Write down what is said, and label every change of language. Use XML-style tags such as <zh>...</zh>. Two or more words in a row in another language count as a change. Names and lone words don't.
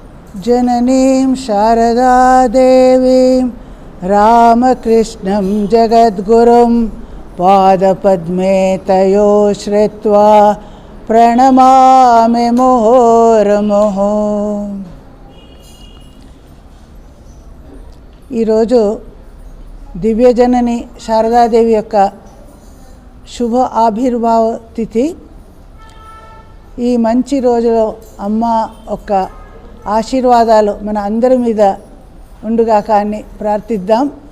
<sa>जननीं शारदादेवीं रामकृष्णं जगद्गुरुं पादपद्मे तयो श्रित्वा प्रणमामि मुहुर्मुहुः।</sa> <te>ఈరోజు దివ్యజనని శారదాదేవి యొక్క శుభ ఆవిర్భావ తిథి. ఈ మంచి రోజులో అమ్మ యొక్క ఆశీర్వాదాలు మన అందరి మీద ఉండుగాక అని ప్రార్థిద్దాం.</te>